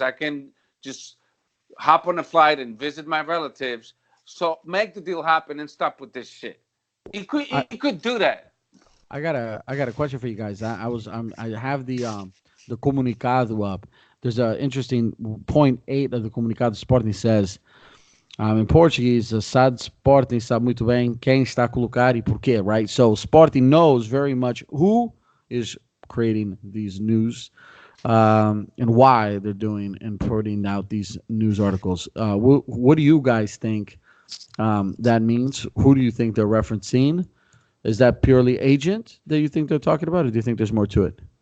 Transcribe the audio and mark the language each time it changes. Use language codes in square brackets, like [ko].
[en] I can just hop on a flight and visit my relatives. So make the deal happen and stop with this shit. He could I, he could do that. I got a question for you guys. I have the comunicado up. There's a interesting point 8 of the comunicado. Sporting says, in Portuguese, [pt] sabe Sporting sabe muito bem quem está a colocar e porquê, [en] right? So Sporting knows very much who is creating these news, and why they're doing and putting out these news articles. What do you guys think that means? Who do you think they're referencing? Is that purely agent that you think they're talking about, or do you think there's more to it?